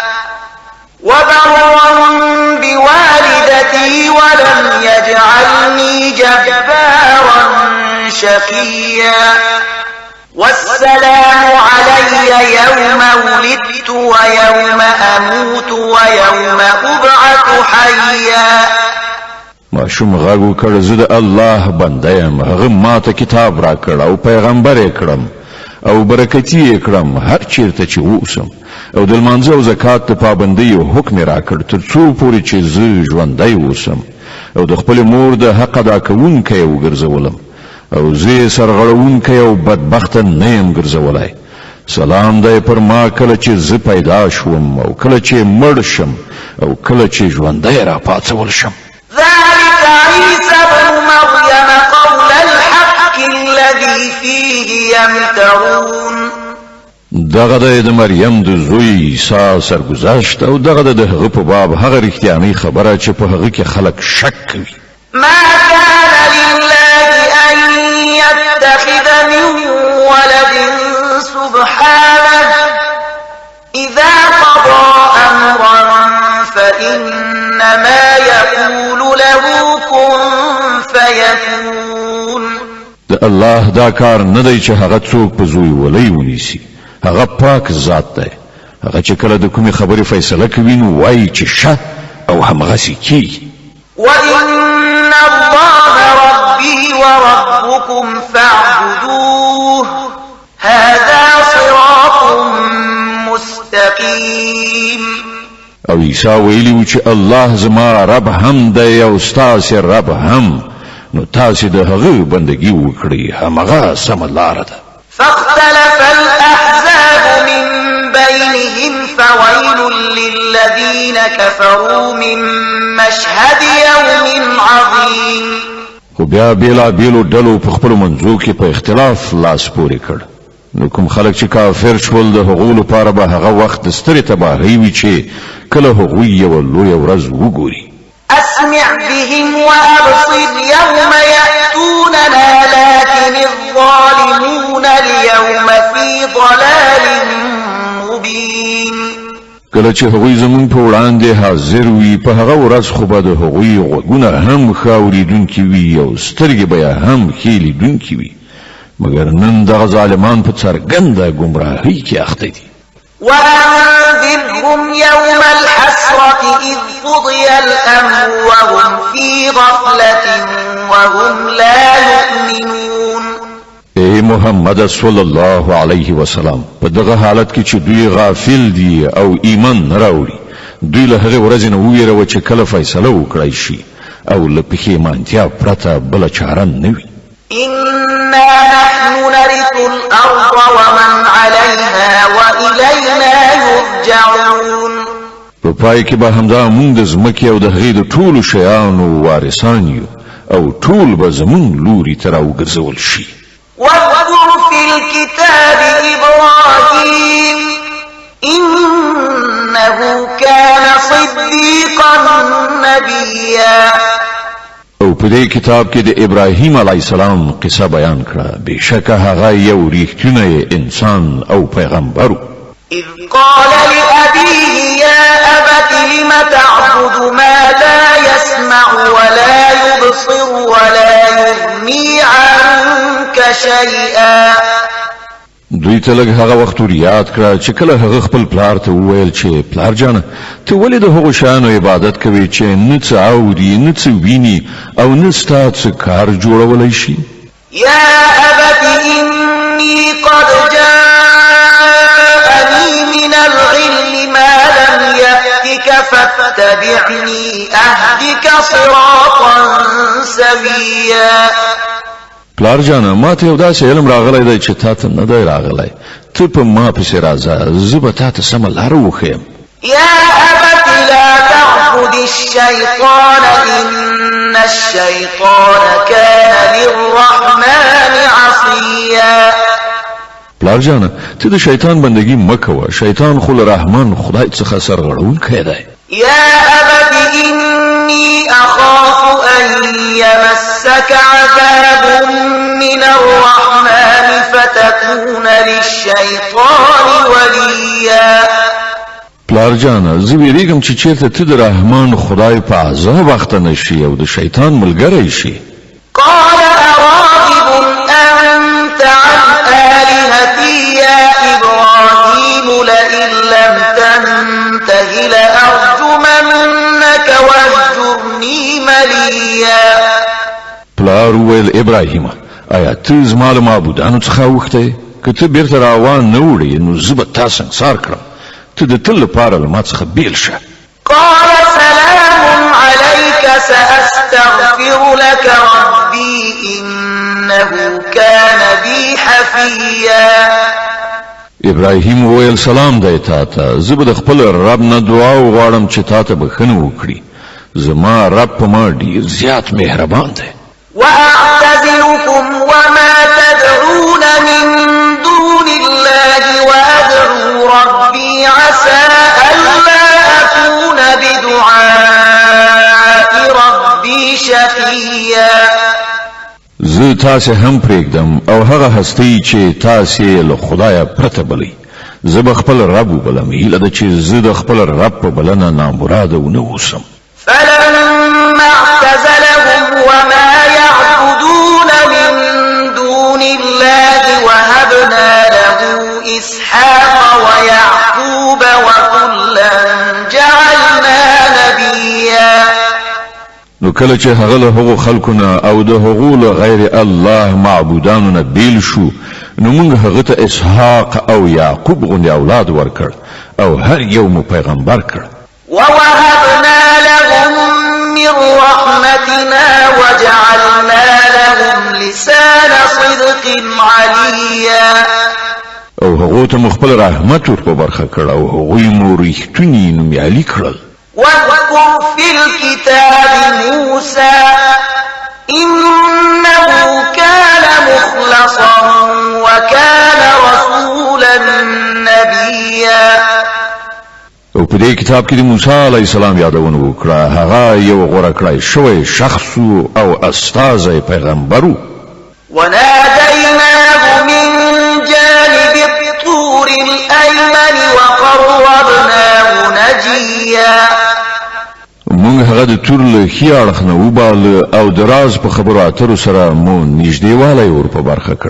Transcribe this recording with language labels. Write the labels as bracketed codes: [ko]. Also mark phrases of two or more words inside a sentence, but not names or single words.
[ar] وبرا بوالدتي ولم يجعلني جبارا شقيا والسلام علي يوم ولدت ويوم أموت ويوم أبعث حيا [ps] ماشوم غږ وکړ زه د الله بنده یم هغه ماته کتاب را کړ او پیغمبر یې کړم او برکتي یې کړم هر چیرته چې اوسم او د لمانځه او زکات د پابندۍ حکم را کړ تر څو پورې چې زه ژوندی اوسم او د خپل مور د حق ادا کوونکی وګرځولم او زه سرغړونکی او بدبخته نه یم ګرځولی سلام دی پر ما کله چې زه پیدا شوم او کله چې مړ شم او کله چې ژوندی را پاڅول شم [ar] ذلك عيسى ابن مريم قول الحق الذي فيه يمترون [ps] دغه د مریم د زوی عیسی سرگذشت او دغه د هغه په باب هغه رښتیاني خبره چې په هغه کې خلک شک کوي [ar] ما كان لله أن يتخذ من ولد سبحانه إذا قضى أمرا فإنما يقول له كن فيكون [ps] د الله دا کار نه دی چې هغه څوک په زوی ولي ونیسي هغه پاک ذات دی هغه چې کله د کومې خبرې فیصله کوي نو وایي چې شه او همغسې کیږي [ar] وإن الله ربي وربكم فاعبدوه هذا صراط مستقيم [ps] او عیسی ویلی و چې الله زما رب هم دی او ستاسې رب هم نو تاسې د هغه بندګي وکړئ همغه سمه لاره ده [ar] فاختلف الأحزاب من بينهم فويل للذين كفروا من مشهد يوم عظيم [ps] خو بیا بیلا بیلو ډلو په خپلو منځو کې په اختلاف لاس پورې کړ نو کوم خلک چې کافر شول د هغو لپاره به هغه وخت د سترې تباهۍ وي چې کله هغوی یوه لویه ورځ وګوري [ar] أسمع بهم وأبصر يوم يأتوننا لكن الظالمون اليوم في ضلال مبين [ps] کله چې هغوی زمونږ په وړاندې حاضر وي په هغه ورځ خو به د هغوی غوږونه هم ښه اورېدونکي وي او سترګې به یې هم ښې لیدونکي وي مګر نن دغه ظالمان په څرګنده ګمراهۍ کې اخته دي [ar] وأنذرهم يوم الحسرة إذ قضي الأمر وهم في غفلة وهم لا يؤمنون [ps] ای محمد [ar] صلی الله علیه وسلم [ps] په دغه حالت کې چې دوی غافل دي او ایمان نه راوړي دوی له هغې ورځې نه وویروه چې کله فیصله وکړی شي او له پښیمانتیا پرته بله چاره نه وي [ar] إنا نحن نرث الأرض ومن عليها وإلينا يرجعون [ps] په پای کې به همدا موږ د ځمکې او د هغې د ټولو شیانو وارثان یو او ټول به زموږ لوري ته راوګرځول شي [ar] واذكر في الكتاب إبراهيم إنه كان صديقا نبيا [ps] او په دې کتاب کې د ابراهیم [ar] علی السلام [ps] قصه بیان کړه بشکه هغه یو ریښتینی انسان او پیغمبر [ar] إذ قال لأبيه يا أبت لم تعبد ما لا يسمع ولا يبصر ولا يغني عنك شيئا [ps] دوی ته لږ هغه وخت یاد کړه چې کله هغه خپل پلار ته وویل چې پلار جانه ته ولې د هغو شیانو عبادت کوې چې نه څه اوري نه څه ویني او نه ستا څه کار جوړولی شي [ar] يا أبت إني قد جاءني فاتبعني أهدك صراطا سويا. [ps] پلار جانا ما ته یو داسې علم راغلی دی چې تا ته نه دی راغلی، ته په ما پسې راځه، زه به تا ته سمه لاره وښیم. [ar] يا أبت لا تعبد الشيطان إن الشيطان كان للرحمن عصيا. [ps] پلار جانا ته د شیطان بندگی مکوه، شیطان خو له رحمان خدای څخه سرغړونکی دی. [ar] يا أبت إني أخاف أن يمسك عذاب من الرحمن فتكون للشيطان وليا. [ps] پلار جانا زه ویریږم چې چیرته ته د رحمان خدای په عذاب اخته نشي او د شیطان ملګری شي. [ar] قال أراغب أنت عن آلهتي يا إبراهيم لئن لم تنته لأرجمنك واهجرني مليا. [ps] پلار وویل ابراهیم آیا ته زما له معبودانو څخه اوښتی؟ که ته بیرته راوان نه وړې نو زه به تا سنګسار کړم، ته د تل لپاره له ما څخه بیل شه. [ar] قال سلام عليك سأستغفر لك ربي إنه كان بي حفيا. [ps] ابراهیم وویل سلام دی تا ته، زه به د خپل رب نه دعا وغواړم چې تا ته بخښنه وکړي، زما رب په ما ډېر زیات مهربان دی. [ar] وأعتزلكم وما تدعون من دون الله وأدعو ربي عسى ألا أكون بدعاء ربي شقيا. [ps] زه تاسې هم پرېږدم او هغه هستی چې تاسې له خدایه پرته بلئ، زه به خپل رب وبلم، هیله ده چې زه د خپل رب په بلنه نامراده ونه اوسم. [ar] فلما اعتزلهم وما يعبدون من دون الله وهبنا له إسحاق ويعقوب وكلا جعلنا نبيا. [ps] نو کله چې هغه له هغو خلکونه او د هغو له غیر الله معبودانو نه بیل شو، نو موږ هغه ته اسحاق او یعقوب غوندې اولاد ورکړ او هر یو مو پیغمبر کړ. [ar] ووهبنا لهم من رحمتنا وجعلنا لهم لسان صدق عليا. [ps] او هغو ته مو خپل رحمت ور په برخه کړ او هغوی مو ریښتوني نومیالي کړل. [ar] واذكر في الكتاب موسى إنه كان مخلصا وكان رسولا نبيا. [ps] او په دې کتاب کې د موسی [ar] علی السلام [ps] یادونه وکړه، هغه یو غوړه کړی شوی شخص او استازی پیغمبر و. [ar] وناديناه من جانب الطور الأيمن وقربناه نجيا. [ps] موږ هغه د تور له ښي اړخ نه وباله او د راز په خبرو اترو سره مو نږدېوالی ور په برخه کړ.